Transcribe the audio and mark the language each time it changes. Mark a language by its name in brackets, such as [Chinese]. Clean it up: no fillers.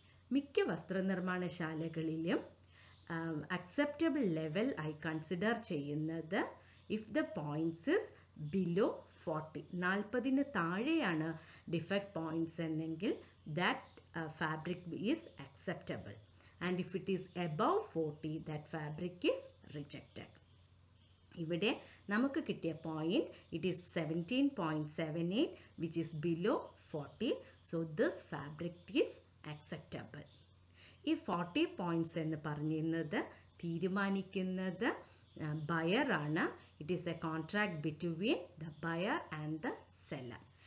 [Malayalam] മിക്ക വസ്ത്രനിർമ്മാണശാലകളിലും acceptable level ആയി consider ചെയ്യുന്നത് [English] if the points is below 40, [Malayalam] 40-ന് താഴെയാണ് ഡിഫക്റ്റ് പോയിന്റ്സ് എന്നെങ്കിൽ [English] That fabric is acceptable, and if it is above 40, that fabric is rejected. [Malayalam] ഇവിടെ നമുക്ക് കിട്ടിയ point [English] It is 17.78 which is below 40, so this fabric is acceptable. [Malayalam] ഈ 40 points എന്ന് പറഞ്ഞിരുന്നത് തീരുമാനിക്കുന്നത് buyer ആണ്. [English] It is a contract between the buyer and the seller.